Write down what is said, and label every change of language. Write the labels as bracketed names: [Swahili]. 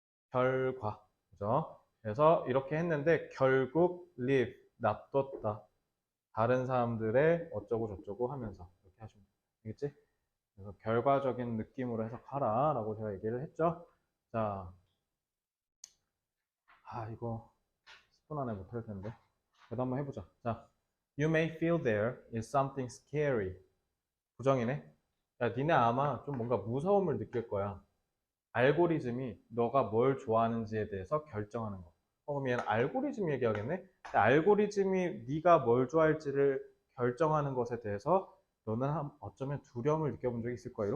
[Korean] 결과. 그죠? 그래서 이렇게 했는데 결국 live 놔뒀다. 다른 사람들의 어쩌고 저쩌고 하면서 이렇게 하시면 돼요. 알겠지? 그래서 결과적인 느낌으로 해석하라 라고 제가 얘기를 했죠. 자, 이거 10분 안에 못할 텐데. 그래도 한번 해보자. 자, [English] you may feel there is something scary. [Korean] 부정이네. 야, 니네 아마 좀 뭔가 무서움을 느낄 거야. 알고리즘이 너가 뭘 좋아하는지에 대해서 결정하는 거. 그럼 얘는 알고리즘 얘기하겠네? 알고리즘이 네가 뭘 좋아할지를 결정하는 것에 대해서 너는 어쩌면 두려움을 느껴본 적이 있을 거야.